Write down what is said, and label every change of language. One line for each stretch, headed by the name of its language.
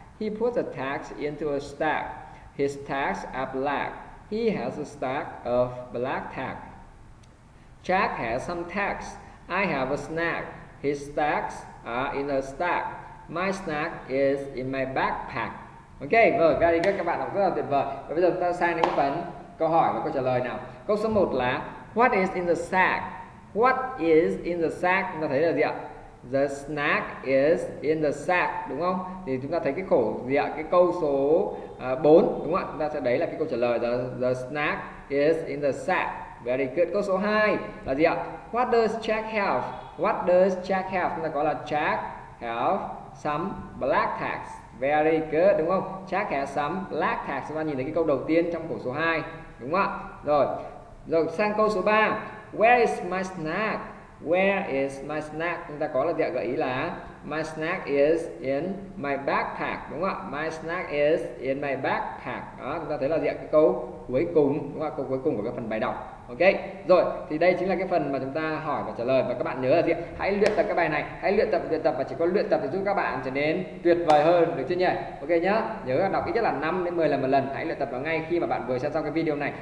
English: He put the tags into a stack. His tags are black. He has a stack of black tags. Jack has some tags. I have a snack. His tags are in a stack. My snack is in my backpack.
Vietnamese: Ok, rồi,
English: very good,
Vietnamese: các bạn đọc rất là tuyệt vời. Và bây giờ chúng ta sang đến cái phần câu hỏi và câu trả lời nào. Câu số 1 là
English: what is in the sack? What is in the sack?
Vietnamese: Chúng ta thấy là gì ạ?
English: The snack is in the sack,
Vietnamese: đúng không? Thì chúng ta thấy cái khổ gì ạ? Cái câu số 4, đúng không ạ? Chúng ta sẽ đấy là cái câu trả lời,
English: the snack is in the sack. Very good.
Vietnamese: Câu số 2 là gì ạ?
English: What does Jack have? What does Jack have?
Vietnamese: Chúng ta có là
English: Jack have some black tags. Very good,
Vietnamese: đúng không?
English: Jack has some black tags.
Vietnamese: Chúng ta nhìn thấy cái câu đầu tiên trong câu số 2, đúng không ạ? Rồi sang câu số 3.
English: Where is my snack? Where is my snack?
Vietnamese: Chúng ta có là gợi ý là
English: my snack is in my backpack,
Vietnamese: đúng không ạ?
English: My snack is in my backpack.
Vietnamese: Đó, chúng ta thấy là cái câu cuối cùng, đúng không ạ? Câu cuối cùng của cái phần bài đọc. Ok, rồi thì đây chính là cái phần mà chúng ta hỏi và trả lời, và các bạn nhớ là gì? Hãy luyện tập cái bài này, hãy luyện tập, và chỉ có luyện tập thì giúp các bạn trở nên tuyệt vời hơn, được chưa nhỉ? Ok nhá, nhớ là đọc ít nhất là 5 đến 10 lần một lần. Hãy luyện tập vào ngay khi mà bạn vừa xem xong cái video này.